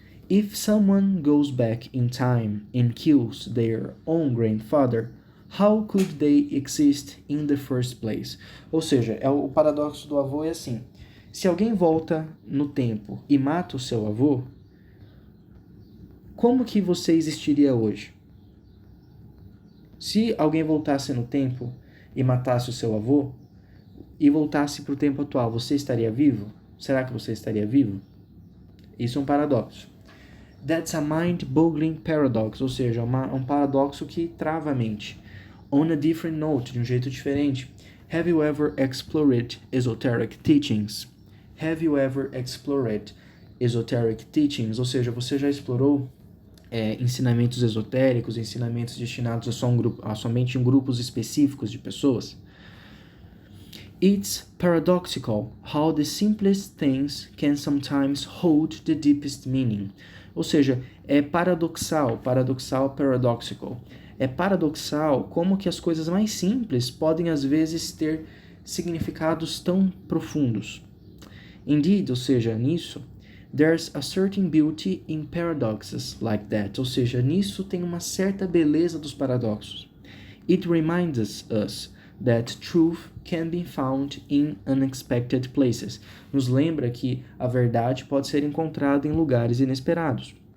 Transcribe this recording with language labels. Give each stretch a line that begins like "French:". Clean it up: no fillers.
English: If someone goes back in time and kills their own grandfather, how could they exist in the first place?
Portuguese: Ou seja, o paradoxo do avô é assim, Se alguém volta no tempo e mata o seu avô, como que você existiria hoje? Se alguém voltasse no tempo e matasse o seu avô e voltasse para o tempo atual, você estaria vivo? Será que você estaria vivo? Isso é um paradoxo.
English: That's a mind-boggling paradox,
Portuguese: ou seja, um paradoxo que trava a mente.
English: On a different note,
Portuguese: de um jeito diferente.
English: Have you ever explored esoteric teachings? Have you ever explored esoteric teachings?
Portuguese: Ou seja, você já explorou ensinamentos esotéricos, ensinamentos destinados a somente em grupos específicos de pessoas?
English: It's paradoxical how the simplest things can sometimes hold the deepest meaning.
Portuguese: Ou seja, é paradoxal, paradoxical. É paradoxal como que as coisas mais simples podem às vezes ter significados tão profundos.
English: Indeed,
Portuguese: ou seja, nisso,
English: there's a certain beauty in paradoxes like that.
Portuguese: Ou seja, nisso tem uma certa beleza dos paradoxos.
English: It reminds us that truth can be found in unexpected places.
Portuguese: Nos lembra que a verdade pode ser encontrada em lugares inesperados.